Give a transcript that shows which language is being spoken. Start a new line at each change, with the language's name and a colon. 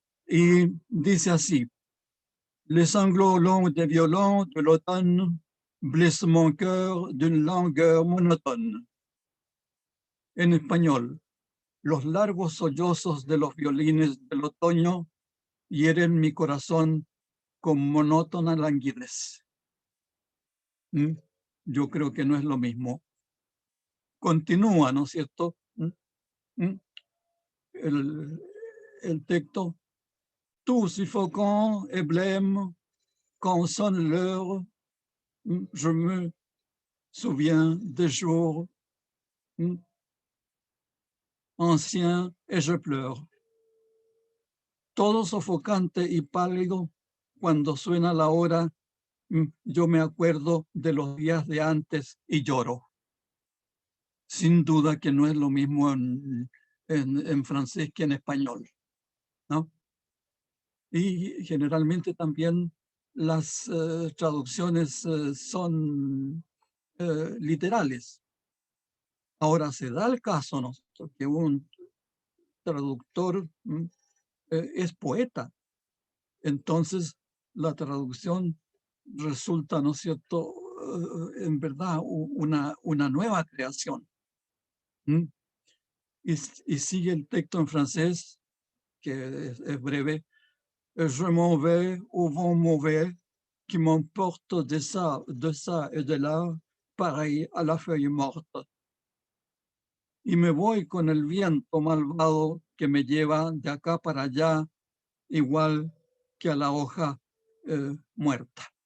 Spanish: Y dice así:
French: les sanglots longs des violons de l'automne blessent mon cœur d'une langueur monotone.
Spanish: En español, los largos sollozos de los violines del otoño hieren mi corazón con monótona languidez. Yo creo que no es lo mismo. Continúa, ¿no es cierto? El, el texto.
French: Tout suffocant et blême, quand sonne l'heure, je me souviens des jours anciens et je pleure.
Spanish: Todo sofocante y pálido, cuando suena la hora, yo me acuerdo de los días de antes y lloro. Sin duda que no es lo mismo en francés que en español, ¿no? Y generalmente también las traducciones son literales. Ahora se da el caso, ¿no?, que un traductor es poeta. Entonces la traducción resulta, ¿no es cierto?, en verdad una nueva creación. Y sigue el texto en francés, que es breve.
French: Je m'en vais au vent mauvais qui m'emporte de ça et de là, pareil à la feuille morte.
Spanish: Y me voy con el viento malvado que me lleva de acá para allá, igual que a la hoja muerta.